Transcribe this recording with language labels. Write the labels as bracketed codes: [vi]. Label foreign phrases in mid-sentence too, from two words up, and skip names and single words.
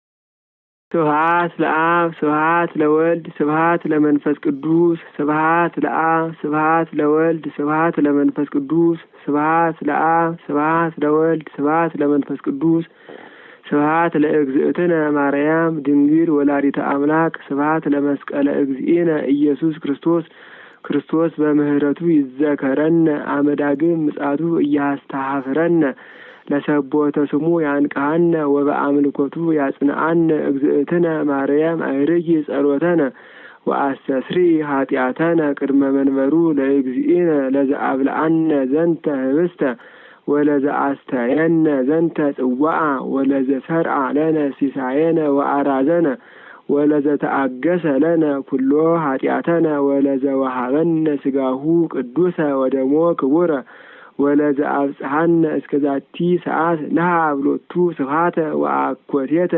[gez] ስብሐት ለአብ ስብሐት ለወልድ ስብሐት ለመንፈስ ቅዱስ ስብሐት ለአብ ስብሐት ለወልድ ስብሐት ለመንፈስ ቅዱስ ስብሐት ለአብ ስብሐት ለወልድ ስብሐት ለመንፈስ ቅዱስ ስብሐት ለእግዝእትነ ማርያም ድንግል ወላዲተ አምላክ ስብሐት ለመስቀለ እግዚእነ ኢየሱስ ክርስቶስ ክርስቶስ በምህረቱ ይዘከረነ አመዳግም ምጽአቱ እያስተሐፍረነ ለሰቦተ ስሙ ያንቃነ ወበአምልኮቱ ያጽንአነ እግዝእትነ ማርያም አይርጊ ጸሎተነ ወአስተስሪ ኃጢአተነ ቅድመ መንበሩ ለእግዚእነ ለዘአብልዐነ ዘንተ ህብስተ ወለዘአስተየነ ዘንተ ጽዋዓ ወለዘሰርዓ ለነ ሲሳየነ ወአራዘነ ወለዘተአገሰ ለነ ኩሎ ኃጢአተነ ወለዘወሃበነ ስጋሁ ቅዱሰ ወደሞ ክቡረ ወለዘአብጽሐነ እስከዛቲ ሰዓት ለሃብሎቱ ስብሐተ ወአኮቴተ